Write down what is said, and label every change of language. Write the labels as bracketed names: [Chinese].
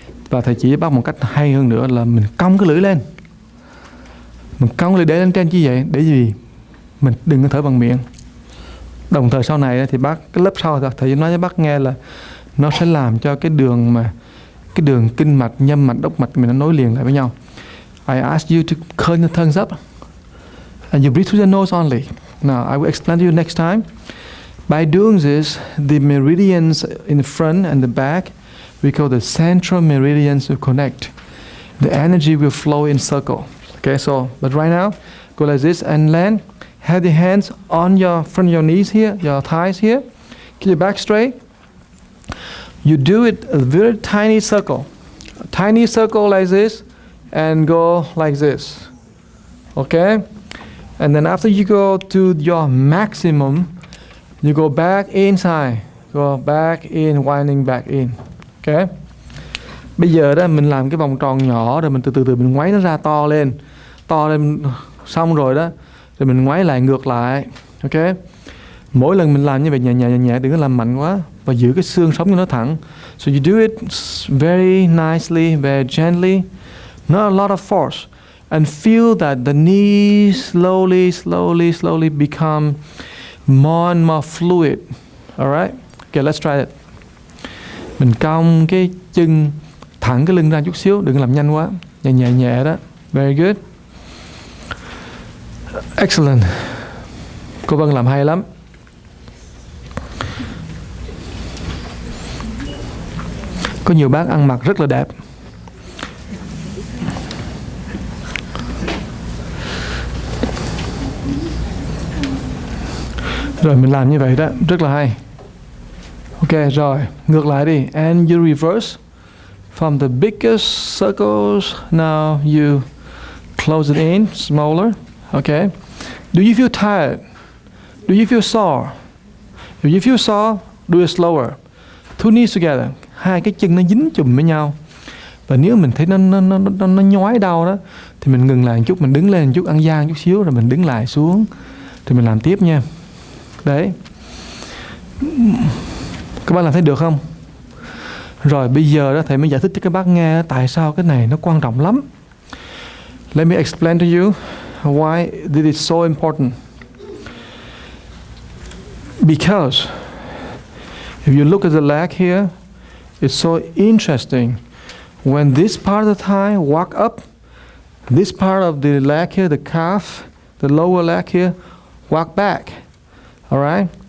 [Vietnamese] Và thầy chỉ bác một cách hay hơn nữa là mình cong cái lưỡi lên. Mình cong lưỡi để lên trên như vậy để gì? Mình đừng có thở bằng miệng. Đồng thời sau này thì bác cái lớp sau thầy nói với bác nghe là nó sẽ làm cho cái đường kinh mạch, nhâm mạch, đốc mạch mình nó nối liền lại với nhau. [English] I ask you to curl your tongues up and you breathe through the nose only. Now I will explain to you next time. By doing this, the meridians in the front and the back, we call the central meridians will connect. The energy will flow in circle. Okay, so but right now, go like this and land. have the hands on your front of your knees here, your thighs here. Keep your back straight. You do it a very tiny circle. A tiny circle like this and go like this. Okay? And then after you go to your maximum, you go back inside. Go back in, winding back in. Okay? [Vietnamese] Bây giờ đó mình làm cái vòng tròn nhỏ rồi mình từ từ mình ngoáy nó ra to lên. To lên xong rồi đó. Rồi mình ngoáy lại ngược lại. Ok? Mỗi lần mình làm như vậy nhẹ nhẹ, đừng có làm mạnh quá. Và giữ cái xương sống cho nó thẳng. [English] So you do it very nicely, very gently. Not a lot of force. And feel that the knees slowly become more and more fluid. Alright? Okay, let's try it. [Vietnamese] Mình cong cái chân, thẳng cái lưng ra chút xíu, đừng làm nhanh quá. Nhẹ đó. [English] Very good. Excellent. [Vietnamese] Cô Vân làm hay lắm. Có nhiều bác ăn mặc rất là đẹp. Rồi mình làm như vậy đó, rất là hay. Ok, rồi, ngược lại đi. [English] And you reverse from the biggest circles. Now you close it in, smaller. Okay. Do you feel tired? Do you feel sore? If you feel sore, do it slower. Two knees together. [Vietnamese] Hai cái chân nó dính chùm với nhau. Và nếu mình thấy nó nhói đau đó, thì mình ngừng lại một chút, mình đứng lên một chút, ăn gian chút xíu, rồi mình đứng lại xuống, thì mình làm tiếp nha. Đấy. Các bác làm thấy được không? Rồi bây giờ đó thầy mới giải thích cho các bác nghe tại sao cái này nó quan trọng lắm. [English] Let me explain to you why this is so important. Because if you look at the leg here, it's so interesting. When this part of the thigh walk up, this part of the leg here, the calf, the lower leg here, walk back. All right?